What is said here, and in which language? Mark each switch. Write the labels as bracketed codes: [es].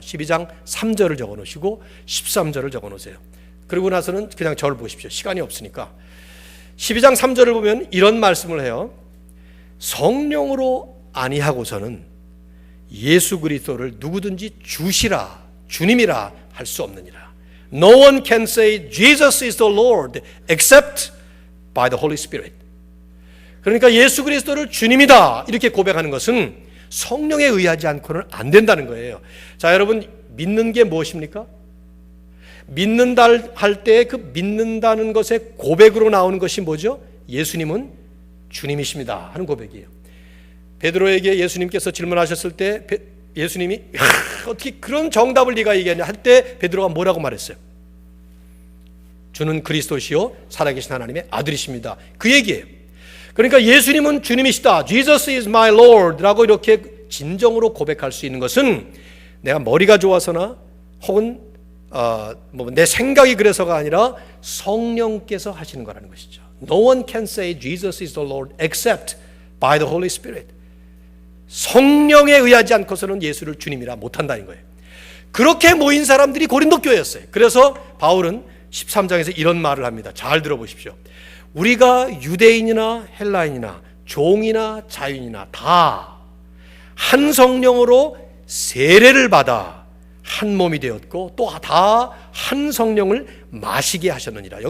[ko] 12장 3절을 적어 놓으시고 13절을 적어 놓으세요. 그리고 나서는 그냥 저를 보십시오. 시간이 없으니까. 12장 3절을 보면 이런 말씀을 해요. 성령으로 아니하고서는 예수 그리스도를 누구든지 주시라, 주님이라 할 수 없느니라. [en] No one can say Jesus is the Lord except by the Holy Spirit. [ko] 그러니까 예수 그리스도를 주님이다 이렇게 고백하는 것은 성령에 의하지 않고는 안 된다는 거예요. 자, 여러분, 믿는 게 무엇입니까? 믿는다 할 때 그 믿는다는 것의 고백으로 나오는 것이 뭐죠? 예수님은 주님이십니다 하는 고백이에요. 베드로에게 예수님께서 질문하셨을 때 예수님이 어떻게 그런 정답을 네가 얘기하냐 할 때 베드로가 뭐라고 말했어요? 주는 그리스도시요 살아계신 하나님의 아들이십니다. 그 얘기예요. 그러니까 예수님은 주님이시다, [en] Jesus is my Lord [ko] 라고 이렇게 진정으로 고백할 수 있는 것은 내가 머리가 좋아서나 혹은 내 생각이 그래서가 아니라 성령께서 하시는 거라는 것이죠. [en] No one can say Jesus is the Lord except by the Holy Spirit. [ko] 성령에 의하지 않고서는 예수를 주님이라 못한다는 거예요. 그렇게 모인 사람들이 고린도 교회였어요. 그래서 바울은 13장에서 이런 말을 합니다. 잘 들어보십시오. 우리가 유대인이나 헬라인이나 종이나 자유인이나 다 한 성령으로 세례를 받아 한 몸이 되었고 또 다 한 성령을 마시게 하셨느니라.